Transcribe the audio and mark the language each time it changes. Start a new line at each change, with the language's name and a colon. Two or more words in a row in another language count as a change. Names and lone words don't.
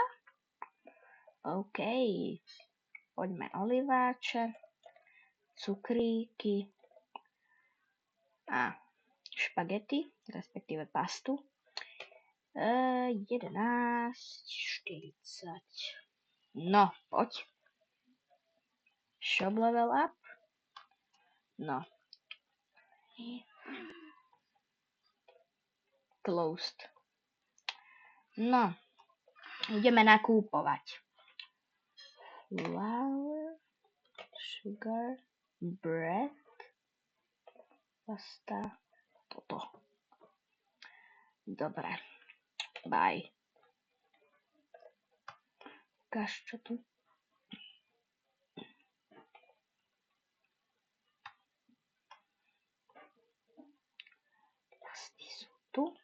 Slovak: OK, poďme oliváče, cukríky a špagety, respektíve pastu. 11,40. No, poď.
English: Shop level up. No. Closed.
Slovak: No, ideme nakúpovať.
English: Flour, sugar, bread, pasta,
Slovak: toto. Dobre. Bye. Ukáž, čo tu? Pasty sú tu.